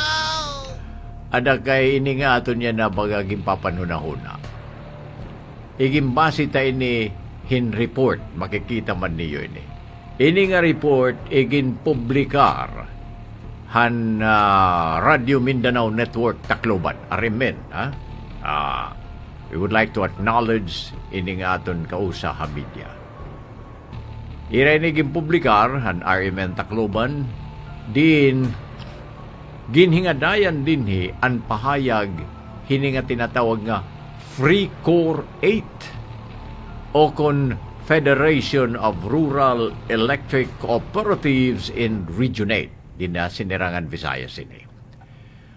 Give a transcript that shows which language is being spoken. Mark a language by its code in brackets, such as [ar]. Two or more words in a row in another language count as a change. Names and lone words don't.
[war] Ada kay ini nga aton yan na bagaging papanunahuna. Igimbasi ta ini hin report, makikita man niyo ini. Ini nga report igin publikar han Radio Mindanao Network Tacloban, Arimen, ha? [en] We would like to acknowledge [war] ini nga aton kausa ha media. Iray igin publikar han RMN Tacloban din ginhingadayan dinhi an pahayag hini nga tinatawag nga Free Core 8 o kon Federation of Rural Electric Cooperatives in Region 8 din na Sinirangan, Visayas ini.